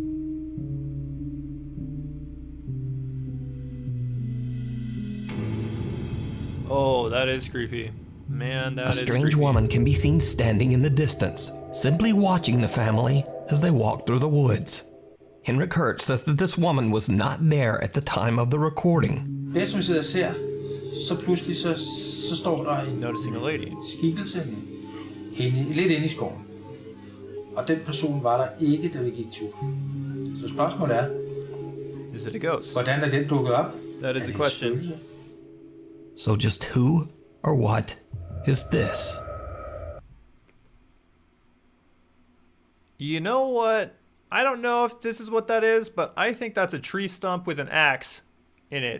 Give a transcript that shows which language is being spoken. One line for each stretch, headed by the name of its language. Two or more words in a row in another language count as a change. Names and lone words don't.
English: Oh, that is creepy. Man, that is creepy. A strange woman can be seen standing in the distance, simply watching the family as they walk through the woods. Henrik Hertz says that this woman was not there at the time of the recording.
Danish: Det som jeg sidder og ser, så pludselig så står der en
English: Noticing a lady.
Danish: Skikkelse lidt inde i skoven. Og den person var der ikke, da vi gik tur. Så spørgsmålet er,
English: is it a ghost?
Danish: Hvordan er den dukket op?
English: That is a question. So just who or what is this? You know what? I don't know if this is what that is, but I think that's a tree stump with an axe in it.